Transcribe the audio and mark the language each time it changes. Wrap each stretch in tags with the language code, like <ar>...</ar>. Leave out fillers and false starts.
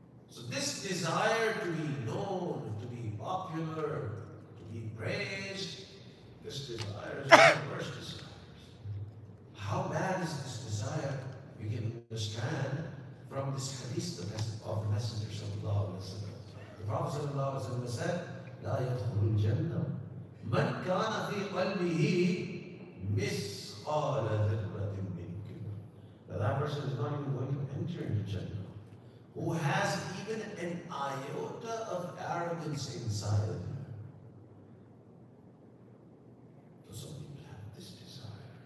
<en>So this desire to be known, to be popular, to be praised, this desire is one of the worst desires. How bad is this desire? You can understand from this hadith of the Messenger sallallahu alaihi wasallam. The Prophet sallallahu alaihi wasallam said,</en> <ar>لا يدخل الجنة من كان في قلبه مثقال ذرة من كبر.</ar> <en>That person is not even going to enter into Jannah, who has even an iota of arrogance inside of him. So some people have this desire.</en>